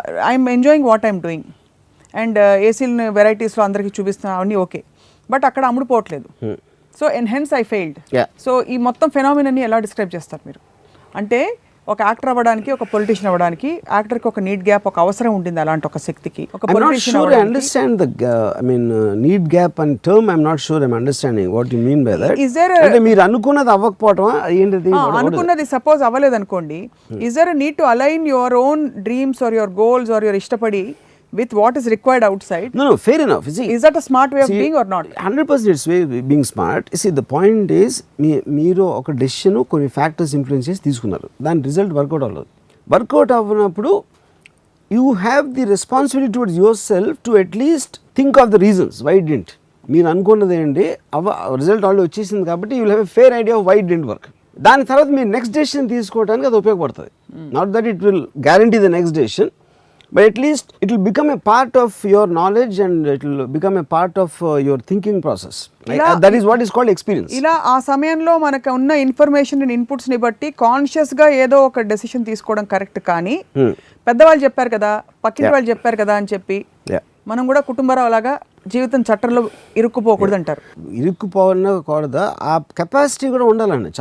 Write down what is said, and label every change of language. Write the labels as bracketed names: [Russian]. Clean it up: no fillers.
[English] I'm enjoying what I'm doing, [Telugu] and ఏసీలను వెరైటీస్లో అందరికీ చూపిస్తున్నా, అవన్నీ ఓకే. బట్ అక్కడ అమ్ముడుపోవట్లేదు. [English] So hence I failed. [Telugu] So ఈ మొత్తం ఫెనామినాని ఎలా డిస్క్రైబ్ చేస్తారు మీరు? అంటే ఒక యాక్టర్ అవ్వడానికి, ఒక పొలిటీషియన్ అవ్వడానికి యాక్టర్కి ఒక నీడ్ గ్యాప్, ఒక అవసరం ఉంటుంది అలాంటి ఒక శక్తికి. ఒక [English] I'm not [Telugu] politician [English] sure I understand the need gap and term. I'm not sure I'm understanding what you mean by that. Is there [Telugu] అంటే మీరు అనుకున్నది అవ్వకపోవటమా ఏంటిది? అనుకున్నది సపోజ్ అవ్వలేదు అనుకోండి, [English] Is there need to align your own dreams or your goals or your ఇష్టపడి with what is required outside? No, fair enough. See, is that a smart way of being or not? 100% it's way being smart. See, the point is [Telugu] మీరు ఒక decision కొన్ని factors influence చేసి తీసుకున్నారు, దాని result work out అవ్వలేదు. Work out అవ్వనప్పుడు [English] You have the responsibility towards yourself to at least think of the reasons why didn't. [Telugu] మీరు అనుకున్నది ఏంటి, రిజల్ట్ ఆల్రెడీ వచ్చేసింది కాబట్టి [English] You will have a fair idea of why didn't work. [Telugu] దాని తర్వాత మీరు నెక్స్ట్ డెసిషన్ తీసుకోవడానికి అది ఉపయోగపడుతుంది. [English] Not that it will guarantee the next decision, but at least it will become a part of your knowledge and it will become a part of your thinking process. That is what is called experience. [Telugu] ఇలా ఆ సమయంలో మనకు ఉన్న information and inputs ని బట్టి conscious గా ఏదో ఒక డెసిషన్ తీసుకోవడం కరెక్ట్. కానీ పెద్దవాళ్ళు చెప్పారు కదా, పక్కింటి వాళ్ళు చెప్పారు కదా అని చెప్పి మనం కూడా కుటుంబరావు లాగా జీవితం చట్టంలో ఇరుక్కుపోకూడదు అంటారు. ఇరుక్కుపోకూడదా, ఆ కెపాసిటీ కూడా ఉండాలండి.